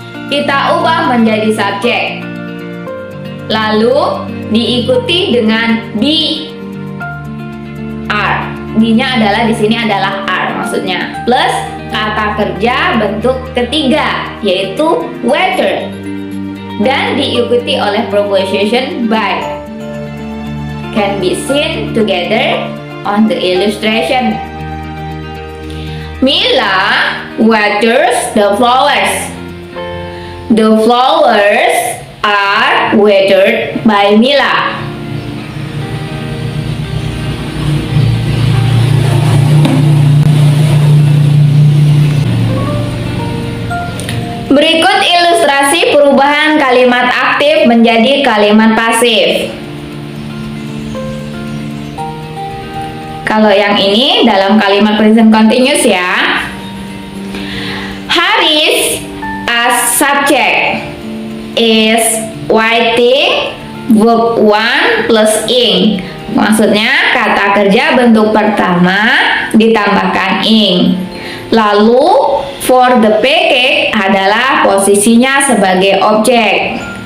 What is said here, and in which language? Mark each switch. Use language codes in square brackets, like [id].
[id] Kita ubah menjadi subjek. Lalu diikuti dengan be, are. Be-nya adalah di sini adalah are maksudnya. Plus kata kerja bentuk ketiga yaitu weather. Dan diikuti oleh preposition by. [en] Can be seen together on the illustration. Mila waters the flowers. The flowers are watered by Mila. [id] Berikut ilustrasi perubahan kalimat aktif menjadi kalimat pasif. Kalau yang ini dalam kalimat present continuous ya. [en] Haris as subject is writing verb 1 plus ing. [id] Maksudnya kata kerja bentuk pertama ditambahkan ing. Lalu for the pancake adalah posisinya sebagai objek.